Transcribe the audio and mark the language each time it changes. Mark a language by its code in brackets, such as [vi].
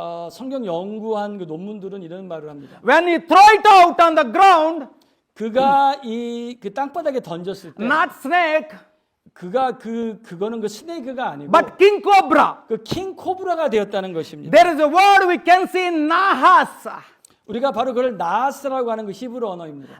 [ko] 성경 연구한 그 논문들은 이런 말을 합니다. [en] When you throw it out on the ground, [ko] 그가 그 땅바닥에 던졌을 때 [en] not snake, [ko] 그거는 그 스네이크가 아니고 [en] but king cobra. [ko] 그 킹 코브라가 되었다는 것입니다. [en] There is a word we can see in Nahas. [ko] 우리가 바로 그걸 나하스라고 하는 그 히브리 언어입니다.